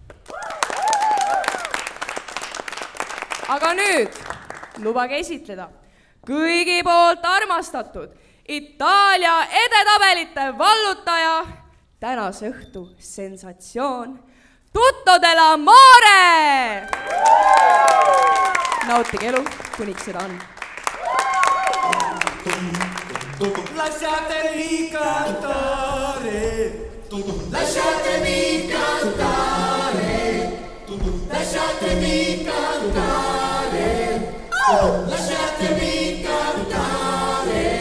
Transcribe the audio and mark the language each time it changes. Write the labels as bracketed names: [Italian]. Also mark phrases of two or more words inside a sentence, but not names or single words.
[Estonian] Aga nüüd lubage esitleda kõigi poolt armastatud Itaalia edetabelite vallutaja, tänase õhtu sensatsioon, Tutto dell'amore! Nautige elu, kuniks seda on. [Italian] Lasciatemi cantare, lasciatemi cantare, lasciatemi cantare, lasciatemi cantare.